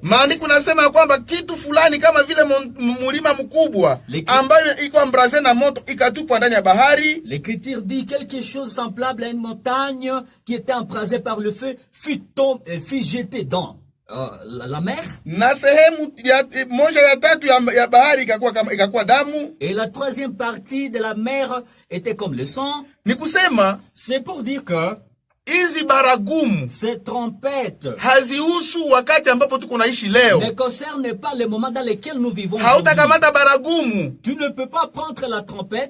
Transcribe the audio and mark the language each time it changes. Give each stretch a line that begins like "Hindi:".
Swahili: maandiko nasema ya kwamba kitu fulani kama vile mulima mkubwa ambayo iko ambraze na moto ikatupwa ndani ya bahari.
French: l'écriture dit quelque chose semblable à une montagne qui était embrasée par le feu fut jetée dans la mer.
Swahili: Na sehemu moja ya tatu ya bahari ikakuwa damu.
French: Et la troisième partie de la mer était comme le sang.
Swahili: Ni kusema
French: C'est pour dire que
Swahili: hizi baragumu
French: ces trompettes
Swahili: hazihusu wakati ambapo tuko naishi leo.
French: ne concernent pas le moment dans lequel nous vivons.
Swahili: Hautakamata baragumu
French: Tu ne peux pas prendre la trompette